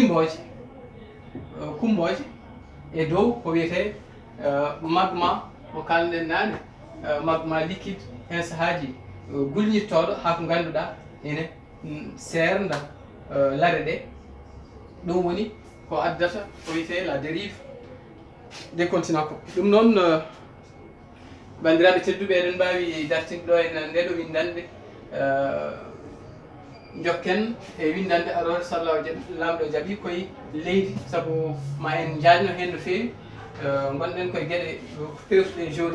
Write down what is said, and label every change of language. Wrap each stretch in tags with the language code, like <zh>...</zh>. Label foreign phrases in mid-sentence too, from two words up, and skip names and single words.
<ff>kumboje e dow ko wiyete magma mo kalɗen nane</ff> <fr>magma liquide</fr> <ff>hen sahaji gulñittoɗo ha ko ganduɗa ene serda laare ɗe ɗum woni ko addata ko wiyete</ff> <fr>la dérive des continents</fr> <ff>ko ɗum noon bandiraɓe tedduɓe eɗen mbawi dartinde ɗo e ndeɗo windande jokken e windande arore sallahu lamɗo jaaɓi koye leydi saabu ma en jaajno hen no fewi gonɗen koye gueɗe pewtuɗe géologie</ff>